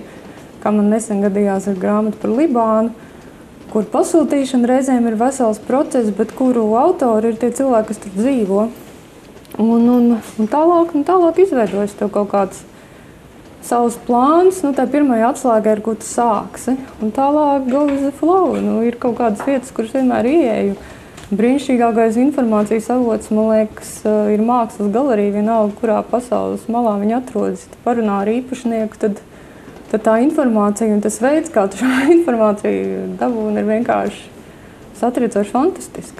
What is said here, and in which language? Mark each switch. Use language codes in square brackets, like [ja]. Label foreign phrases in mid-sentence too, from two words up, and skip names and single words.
[lv] Kā man nesen gadījās ar grāmatu par Libānu, kur pasūtīšana reizēm ir vesels process, bet kuru autori ir tie cilvēki, kas tur dzīvo. Un tālāk izveidojas tev kaut kāds savs plāns, tā pirmajā atslēgā ir, ko tu sāksi. Un tālāk [en] go with the flow. [lv] Ir kaut kādas vietas, kuras vienmēr ieeju. Brīnišķīgākais informācijas avots, man liekas, ir mākslas galerija, vienalga, kurā pasaules malā viņa atrodas. Ja tu parunā ar īpašnieku, tad tā informācija un tas veids, kā tu šo informāciju dabūni, ir vienkārši satriecoši fantastisks.